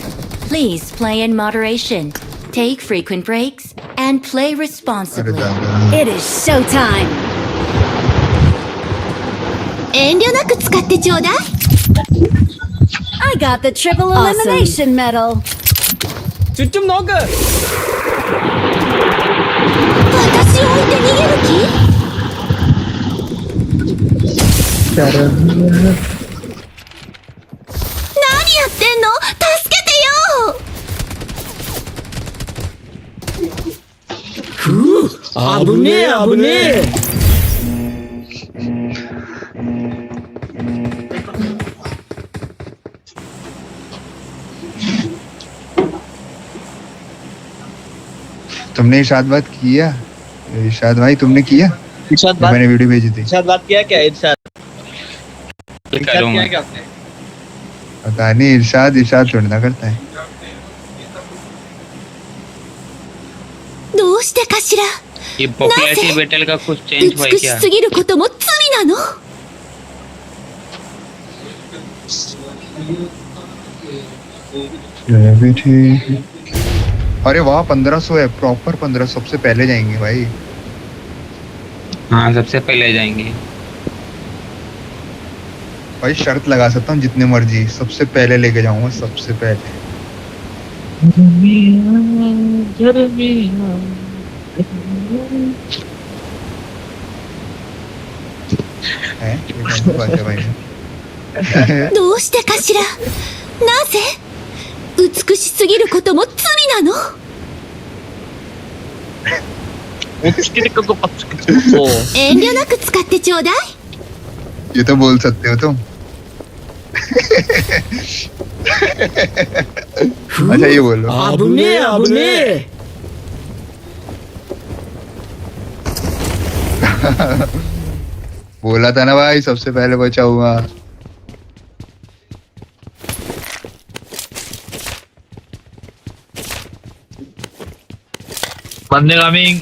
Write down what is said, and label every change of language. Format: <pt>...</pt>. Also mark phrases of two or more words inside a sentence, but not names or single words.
<en>Please play in moderation, take frequent breaks, and play responsibly. It is showtime.</en> <ja>遠慮なく使ってちょうだい.</ja> <en>I got the triple elimination medal.</en> <ml>ചുറ്റും നോക്ക്.</ml> <ja>私を置いて逃げる気?</ja> <hi>चरण</hi> <ja>何やってんの? 助けてよ! 危ねえ危ねえ。</ja> <hi>तुमने इरशाद बात किया? इरशाद भाई तुमने किया? इरशाद बात मैंने वीडियो भेजी थी. इरशाद बात किया क्या? इरशाद करूंगा. किया क्या आपने? पता नहीं, इरशाद थोड़ी ना करता है.</hi> <ja>どうしてかしら?</ja> <hi>ये</hi> <en>popularity battle</en> <hi>का कुछ चेंज हुआ है</hi> <ja>美し</ja> <hi>क्या?</hi> <ja>すぎることも罪なの?</ja> <hi>ये भी ठीक. अरे वाह 1500 है, प्रॉपर 1500. सबसे पहले जाएंगे भाई. हाँ सबसे पहले जाएंगे. भाई शर्त लगा सकता हूँ जितने मर्जी, सबसे पहले लेके जाऊंगा, सबसे पहले. है ये कौन सी बात है भाई?</hi> <ja>どうしてかしら? なぜ? 美しすぎることも罪なの?</ja> <hi>तो</hi> <ja>遠慮なく使ってちょうだい.</ja> <hi>ये तो बोल सकते हो तुम. अच्छा ये बोलो.</hi> <ja>危ねえ危ねえ。</ja> <hi>बोला था ना भाई, सबसे पहले बचाऊंगा. बंदे कमिंग.</hi>